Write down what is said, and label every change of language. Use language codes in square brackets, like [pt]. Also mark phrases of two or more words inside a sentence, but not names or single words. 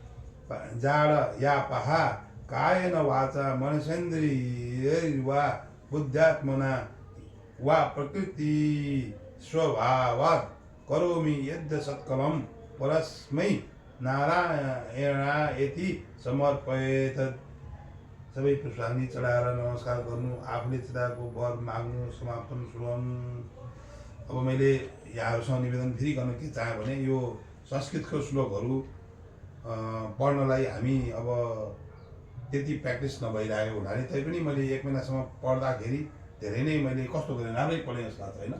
[sa] जाड या पहा कायन वाचा मनसेन्द्रियैर्वा बुद्ध्यात्मना वा प्रकृति स्वभावात् करोमि यद् सत्कलं परस्मै नारायणायति समर्पयेत्। [ne] सबै पुष्पाञ्जली चढाएर नमस्कार गर्नु, आफूले चढाएको वर माग्नु, समापन सुनाउनु। अब मैले यहाँहरूसँग निवेदन फेरि गर्न के चाहेँ भने यो संस्कृतको श्लोकहरू पढ्नलाई हामी अब त्यति प्र्याक्टिस नभइरहेको हुनाले तैपनि मैले एक महिनासम्म पढ्दाखेरि धेरै नै मैले कस्तो गरेँ राम्रै पढेँ जस्तो लाग्छ होइन।